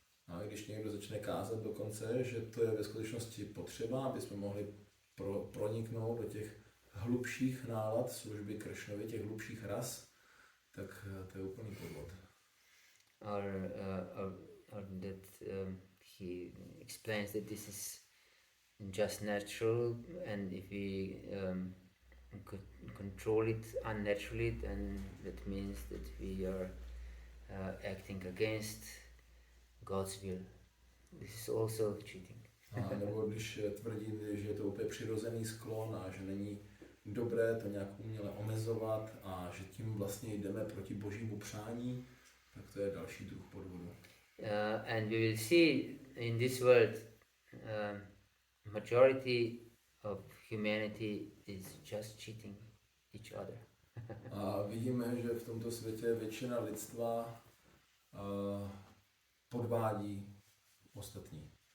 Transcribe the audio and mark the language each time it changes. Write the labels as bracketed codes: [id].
[cs] A když někdo začne kázat dokonce, že to je ve skutečnosti potřeba, aby jsme mohli proniknout do těch hlubších nálad služby Kršnovi, těch hlubších ras, tak to je úplný podvod. [en] Or that he explains that this is just natural, and if we could control it unnaturally, then that means that we are acting against God's will. This is also cheating. [cs] A nebo když tvrdí, že je to úplně přirozený sklon a že není dobré to nějak uměle omezovat a že tím vlastně jdeme proti božímu přání, tak to je další druh podvodu. [en] And we will see in this world majority of humanity is just cheating each other. [cs] A vidíme, že v tomto světě většina lidstva podvádí ostatní.